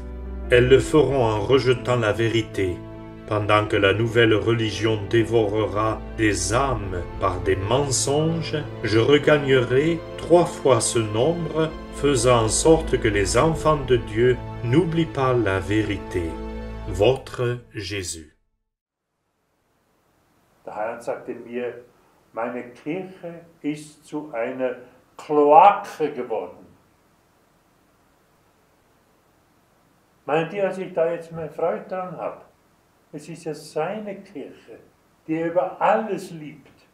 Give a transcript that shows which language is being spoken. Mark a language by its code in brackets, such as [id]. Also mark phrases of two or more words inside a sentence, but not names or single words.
[fr] Elles le feront en rejetant la vérité, pendant que la nouvelle religion dévorera des âmes par des mensonges. Je regagnerai 3 fois ce nombre, faisant en sorte que les enfants de Dieu n'oublient pas la vérité. Votre Jésus. [de] Der Herr sagte mir, meine Kirche ist zu einer Kloake geworden. Meint ihr, dass ich da jetzt meine Freude dran habe? Es ist ja seine Kirche, die er über alles liebt.